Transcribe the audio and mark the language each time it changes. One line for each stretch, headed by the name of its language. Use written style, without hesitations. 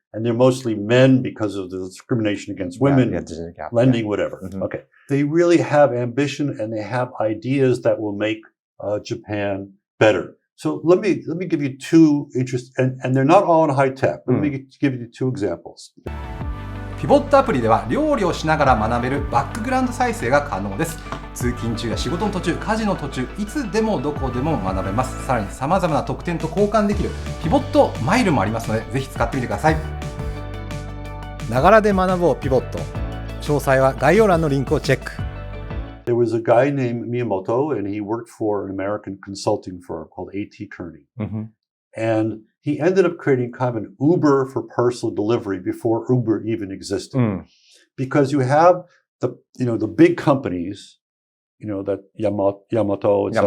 English: and they're mostly men because of the discrimination against women, lending, whatever. Okay. They really have ambition and they have ideas that will make Japan better. So let me give you two and they're not all in high tech. Let me give you two examples.
Japanese: ピボットアプリでは料理をしながら学べるバックグラウンド再生が可能です。通勤中や仕事の途中、家事の途中、いつでもどこでも学べます。さらに様々な特典と交換できるピボットマイルもありますので、ぜひ使ってみてください。ながらで学ぼうピボット。詳細は概要欄のリンクをチェック。
English: There was a guy named Miyamoto, and he worked for an American consulting firm called A.T. Kearney. And he ended up creating kind of an Uber for parcel delivery before Uber even existed. Because you have the big companies, that Yamato, etc.